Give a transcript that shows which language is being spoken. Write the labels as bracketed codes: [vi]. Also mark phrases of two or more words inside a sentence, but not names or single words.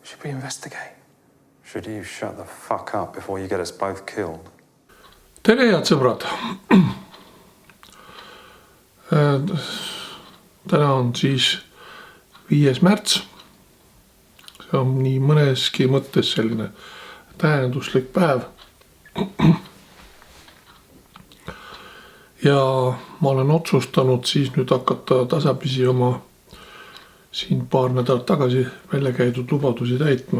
[en] investigate. Should you shut the fuck up before you get us both killed? [et] Tere, head sõbrad! Täna on siis 5. märts. See on nii mõneski mõttes selline tähenduslik päev. Ja ma olen otsustanud siis nüüd hakata tasapisi oma siin paar nädalat tagasi välja käidud lubadusi täitma.